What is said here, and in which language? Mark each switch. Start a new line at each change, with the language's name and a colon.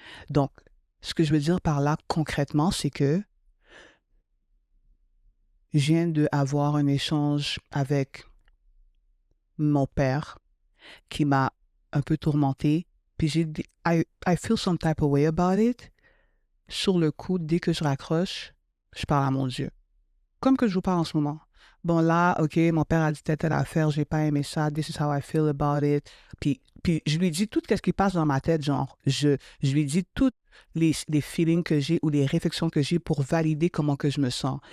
French: Donc, ce que je veux dire par là concrètement, c'est que je viens d'avoir un échange avec mon père qui m'a un peu tourmenté. Puis j'ai dit,
English: I feel some type of way about it.
French: Sur le coup, dès que je raccroche, je parle à mon Dieu. Comme que je vous parle en ce moment. Bon, là, OK, mon père a dit telle affaire, j'ai pas aimé ça,
English: this is how I feel about it.
French: Puis je lui dis tout ce qui passe dans ma tête, genre, je lui dis tous les feelings que j'ai ou les réflexions que j'ai pour valider comment que je me sens.